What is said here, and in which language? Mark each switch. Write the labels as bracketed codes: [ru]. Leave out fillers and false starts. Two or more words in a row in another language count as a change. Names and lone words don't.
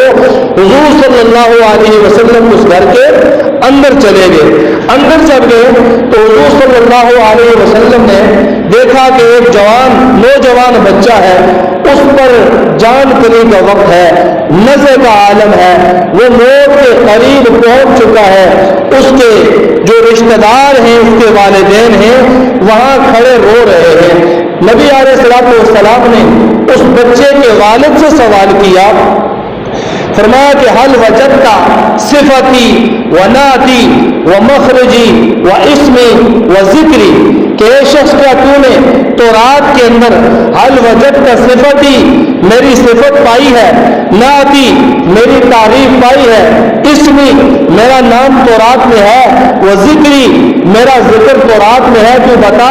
[ur] حضور [ar] صلی اللہ علیہ وسلم [ur] اس گھر کے اندر چلے گئے، اندر جب گئے تو حضور [ar] صلی اللہ علیہ وسلم [ur] نے دیکھا کہ ایک نوجوان بچہ ہے، اس پر جان کلی کا وقت ہے، نزع کا عالم ہے، وہ موت کے قریب پہنچ چکا ہے، اس کے جو رشتہ دار ہیں، اس کے والدین ہیں، وہاں کھڑے رو رہے ہیں۔ نبی [ar] علیہ الصلوۃ والسلام [ur] نے اس بچے کے والد سے سوال کیا، فرمایا کہ [ar] حل وجدت صفتی و نعتی و مخرجی و اسمی و ذکری، [ur] کہ اے شخص کیا تو نے تورات کے اندر [ar] حل وجدت صفتی [ur] میری صفت پائی ہے، نعتی میری تعریف پائی ہے، اسمی میرا نام تورات میں ہے، وہ ذکری میرا ذکر تورات میں ہے، تو بتا۔